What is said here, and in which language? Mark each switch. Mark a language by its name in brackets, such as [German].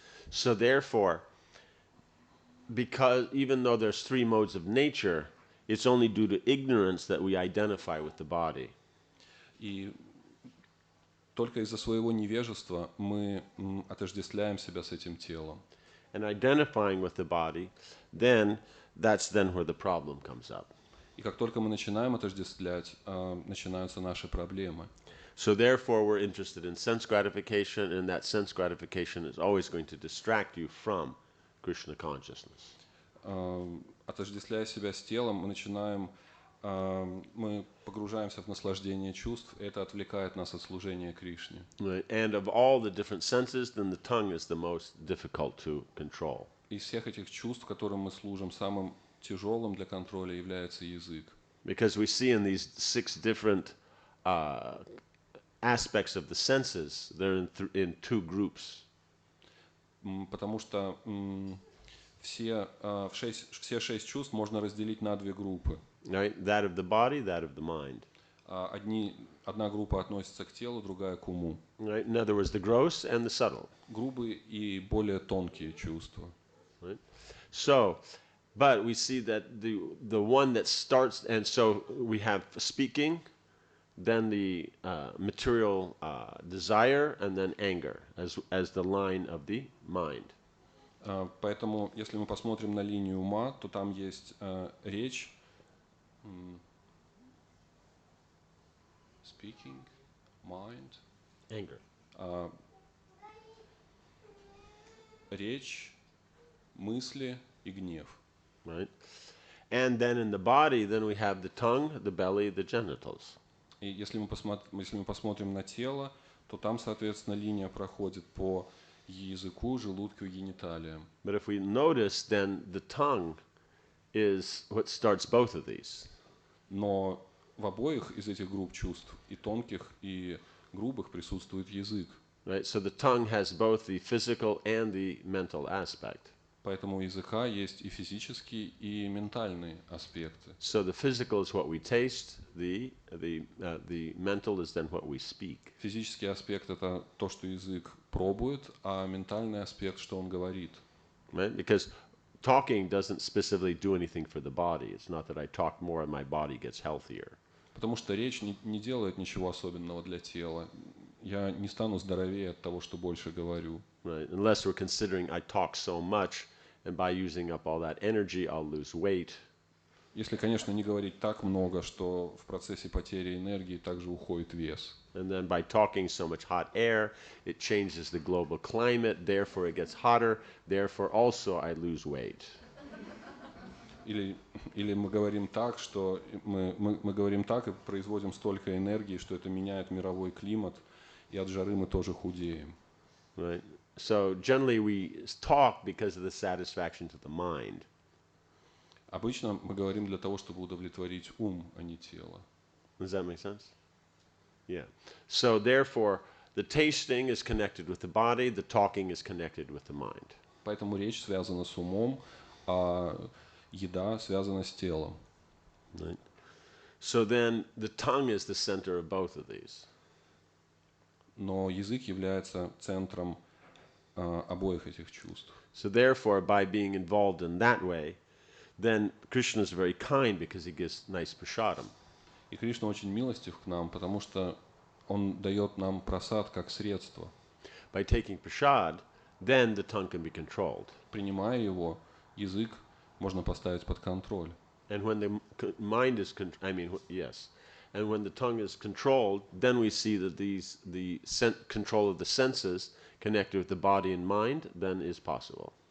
[English] So therefore, because even though there's three modes of nature, it's only due to ignorance that we identify with the body. [Russian] И только из-за своего невежества мы отождествляем себя с этим телом. [English] And identifying with the body, that's where the problem comes up. [Russian] И как только мы начинаем отождествлять, начинаются наши проблемы. [English] So therefore we're interested in sense gratification, and that sense gratification is always going to distract you from Krishna consciousness. [Russian] Отождествляя себя с телом, мы погружаемся в наслаждение чувств, и это отвлекает нас от служения Кришне. [English] Right. And of all the different senses, then the tongue is the most difficult to control. [Russian] Из всех этих чувств, которым мы служим, самым тяжелым для контроля является язык. [English] Because we see in these 6 different aspects of the senses, they're in 2 groups. [Russian] Потому что все 6 чувств можно разделить на 2 группы. [English] Right? That of the body, that of the mind. [Russian] Одна группа относится к телу, другая к уму. [English] Right? In other words, the gross and the subtle. [Russian] Грубые и более тонкие чувства. [English] Right? So, but we see that the one that starts, and so we have speaking, then the material desire, and then anger as the line of the mind. [Russian] Поэтому, если мы посмотрим на линию ума, то там есть речь, [English] speaking, mind, Anger. [Russian] Речь, мысли и гнев. [English] Right? And then in the body, then we have the tongue, the belly, the genitals. [Russian] И если мы посмотрим на тело, то там, соответственно, линия проходит по языку, желудку и гениталиям. [English] But if we notice, then the tongue is what starts both of these. [Russian] Но в обоих из этих групп чувств, и тонких, и грубых, присутствует язык. [English] Right? So the tongue has both the physical and the mental aspect. [Russian] Поэтому у языка есть и физические, и ментальные аспекты. [English] So the physical is what we taste, the mental is then what we speak. [Russian] Физический аспект – это то, что язык пробует, а ментальный аспект – что он говорит. [English] Right? Because talking doesn't specifically do anything for the body. It's not that I talk more and my body gets healthier. [Russian] Потому что речь не делает ничего особенного для тела. Я не стану здоровее от того, что больше говорю. [English] Right? Unless we're considering I talk so much, and by using up all that energy, I'll lose weight. [Russian] Если, конечно, не говорить так много, что в процессе потери энергии также уходит вес. [English] And then by talking so much hot air, it changes the global climate, therefore it gets hotter, therefore also I lose weight. [Russian] Или мы говорим так, что мы говорим так и производим столько энергии, что это меняет мировой климат, и от жары мы тоже худеем. [English] Right? So generally we talk because of the satisfaction to the mind. [Russian] Обычно мы говорим для того, чтобы удовлетворить ум, а не тело. [English] Does that make sense? Yeah. So therefore, the tasting is connected with the body, the talking is connected with the mind. [Russian] Поэтому речь связана с умом, а еда связана с телом. [English] Right? So then the tongue is the center of both of these. [Russian] Но язык является центром обоих этих чувств. [English] So therefore, by being involved in that way, then Krishna is very kind because he gives nice prasadam. [Russian] И Кришна очень милостив к нам, потому что он дает нам прасад как средство. [English] By taking prasad, then the tongue can be controlled. [Russian] Принимая его, язык можно поставить под контроль. [English] And when the mind is, yes, And when the tongue is controlled, then we see that control of the senses connected with the body and mind then is possible.